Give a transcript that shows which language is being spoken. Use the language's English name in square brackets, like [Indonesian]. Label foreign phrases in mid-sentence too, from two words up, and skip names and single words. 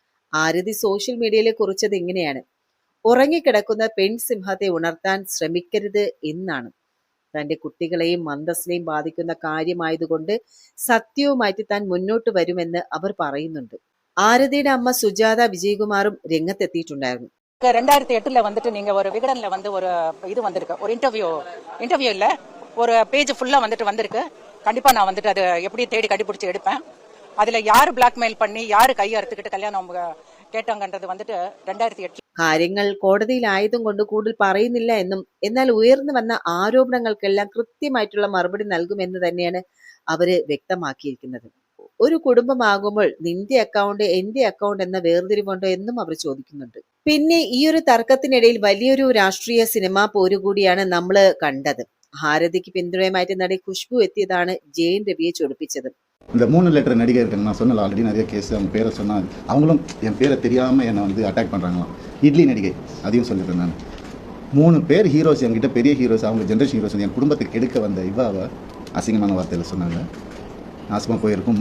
[Malayalam] ആരതി സോഷ്യൽ മീഡിയയിൽ കുറിച്ചത് ഇങ്ങനെയാണ്: ഉറങ്ങിക്കിടക്കുന്ന പെൺസിംഹത്തെ ഉണർത്താൻ ശ്രമിക്കരുത് എന്നാണ്. തന്റെ കുട്ടികളെയും അന്തസ്സിനെയും ബാധിക്കുന്ന കാര്യമായതുകൊണ്ട് സത്യവുമായിട്ട് താൻ മുന്നോട്ട് വരുമെന്ന് അവർ പറയുന്നുണ്ട്. ആരതിയുടെ അമ്മ സുജാത വിജയകുമാറും രംഗത്തെത്തിയിട്ടുണ്ടായിരുന്നു. [Tamil] 2008 வந்துட்டு நீங்க ஒரு விகடன்ல வந்து ஒரு இது வந்திருக்கு, ஒரு இன்டர்வியூ இல்ல, ஒரு பேஜ் ஃபுல்லா வந்துட்டு வந்திருக்கு. கண்டிப்பா நான் வந்துட்டு அது எப்படி தேடி கண்டுபிடிச்சு எடுப்பேன். அதுல யாரு பிளாக்மெயில் பண்ணி யாரு கையை அறுத்துக்கிட்டு கல்யாணம் கேட்டாங்கன்றது வந்துட்டு 2008. [Malayalam] കാര്യങ്ങൾ കോടതിയിലായതും കൊണ്ട് കൂടുതൽ പറയുന്നില്ല എന്നും, എന്നാൽ ഉയർന്നു വന്ന ആരോപണങ്ങൾക്കെല്ലാം കൃത്യമായിട്ടുള്ള മറുപടി നൽകുമെന്ന് തന്നെയാണ് അവര് വ്യക്തമാക്കിയിരിക്കുന്നത്. ഒരു കുടുംബമാകുമ്പോൾ നിന്റെ അക്കൗണ്ട് എന്റെ അക്കൗണ്ട് എന്ന വേർതിരിവുണ്ടോ എന്നും അവർ ചോദിക്കുന്നുണ്ട്. പിന്നെ ഈ ഒരു തർക്കത്തിനിടയിൽ വലിയൊരു രാഷ്ട്രീയ സിനിമാ പോരുകൂടിയാണ് നമ്മൾ കണ്ടത്. ഭാരതിക്ക് പിന്തുണയുമായിട്ട് നടി ഖുഷ്ബു എത്തിയതാണ് ജയൻ രവിയെ ചൊടിപ്പിച്ചത്. [Tamil] இந்த 3 லெட்டர் நடிகை இருக்காங்க, நான் சொன்னல ஆல்ரெடி நிறைய கேஸ், அவங்க பேரை சொன்னால் அவங்களும் என் பேரை தெரியாமல் என்னை வந்து அட்டாக் பண்ணுறாங்களாம். இட்லி நடிகை அதையும் சொல்லியிருந்தேன் நான். 3 பேர் ஹீரோஸ், என்கிட்ட பெரிய ஹீரோஸ், அவங்க [English] generation heroes, [Tamil] என் குடும்பத்துக்கு கெடுக்க வந்த இவாவை அசிங்கமான வார்த்தையில் சொன்னாங்க. நாசமாக போயிருக்கும்.